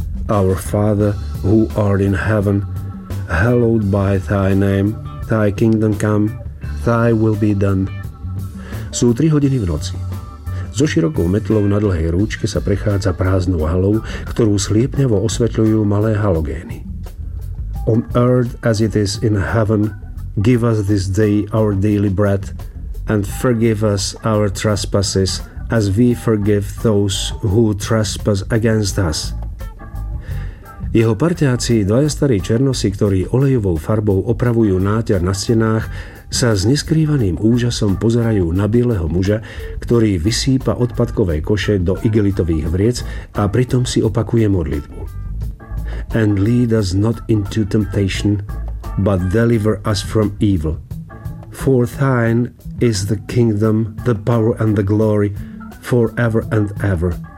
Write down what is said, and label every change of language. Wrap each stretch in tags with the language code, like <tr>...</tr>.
<en>Our Father, who art in heaven, hallowed be thy name, thy kingdom come, thy will be done.</en> <sk>Sú 3 hodiny v noci. So širokou metlou na dlhej rúčke sa prechádza prázdnou halou, ktorú sliepňavo osvetľujú malé halogény.</sk> <en>On earth as it is in heaven, give us this day our daily bread, and forgive us our trespasses, as we forgive those who trespass against us.</en> <sk>Jeho parťáci, dvaja starí černosi, ktorí olejovou farbou opravujú náťar na stenách, sa s neskrývaným úžasom pozerajú na bieleho muža, ktorý vysýpa odpadkové koše do igelitových vriec a pritom si opakuje modlitbu.</sk> <en>And lead us not into temptation, but deliver us from evil. For thine is the kingdom, the power and the glory, forever and ever.</en>